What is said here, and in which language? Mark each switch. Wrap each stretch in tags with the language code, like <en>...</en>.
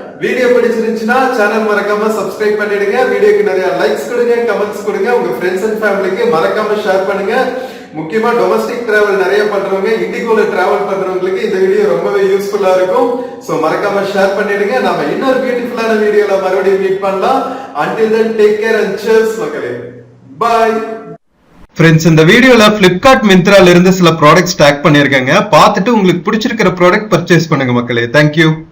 <ta>Video பிடிச்சிருந்துச்சுன்னா channel மறக்காம subscribe பண்ணிடுங்க. வீடியோக்கு நிறைய லைக்ஸ் கொடுங்க, கமெண்ட்ஸ் கொடுங்க, உங்க ஃப்ரெண்ட்ஸ் அண்ட் ஃபேமிலிக்கு மறக்காம ஷேர் பண்ணுங்க. முக்கியமா டொமஸ்டிக் டிராவல் நிறைய பண்றவங்க, இண்டிகோல டிராவல் பண்றவங்களுக்கு இந்த வீடியோ ரொம்பவே யூஸ்ஃபுல்லா இருக்கும். சோ மறக்காம ஷேர் பண்ணிடுங்க. நாம இன்னொரு பியூட்டிஃபுல்லான வீடியோல மறுபடியும் மீட் பண்ணலாம்.</ta> <en>Until then, take care and cheers</en> <ta>மக்களே.</ta> <en>Bye.</en> <ta>ஃப்ரெண்ட்ஸ், இந்த வீடியோல பிளிப்கார்ட் மிந்த்ரால இருந்து சில ப்ராடக்ட்ஸ் டேக் பண்ணிருக்கேங்க. பார்த்துட்டு உங்களுக்கு பிடிச்சிருக்கிற ப்ராடக்ட் பர்ச்சேஸ் பண்ணுங்க மக்களே. தேங்க்யூ.</ta>